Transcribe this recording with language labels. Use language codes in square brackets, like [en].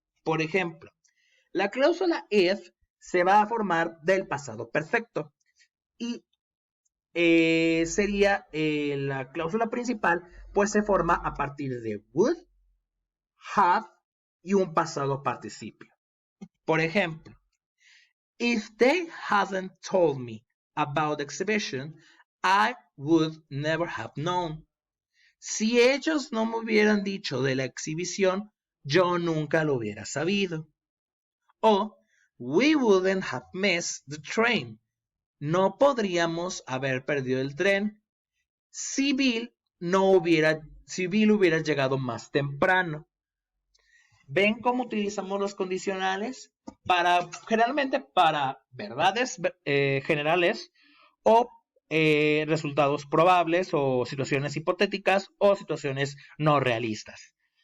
[es] Por ejemplo, la cláusula if se va a formar del pasado perfecto y sería la cláusula principal, pues se forma a partir de would, have y un pasado participio. Por ejemplo, [en] if they hadn't told me about the exhibition, I would never have known. [es] Si ellos no me hubieran dicho de la exhibición, yo nunca lo hubiera sabido. [en] O, we wouldn't have missed the train. [es] No podríamos haber perdido el tren si Bill hubiera llegado más temprano. ¿Ven cómo utilizamos los condicionales? Generalmente para verdades generales o resultados probables o situaciones hipotéticas o situaciones no realistas.